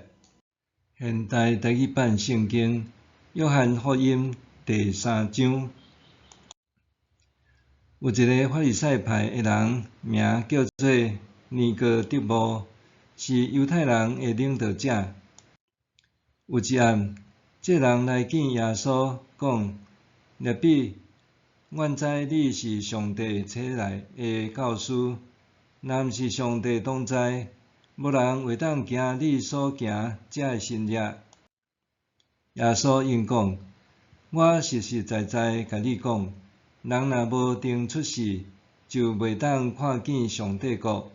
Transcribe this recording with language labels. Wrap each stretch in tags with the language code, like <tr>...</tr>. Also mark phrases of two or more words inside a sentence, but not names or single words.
<nan>现代台语版圣经《约翰福音》第3章。有一个法利赛派的人，名叫做尼哥底母，是犹太人的领导者。有一暗，这人来见耶稣，讲：“rabbi，阮知你是上帝差来的教师，若毋是上帝同在，无人会当行你所行这的新约。” 耶稣应讲：“我实实在在甲你讲，人若无定出世，就袂当看见上帝国。”</nan>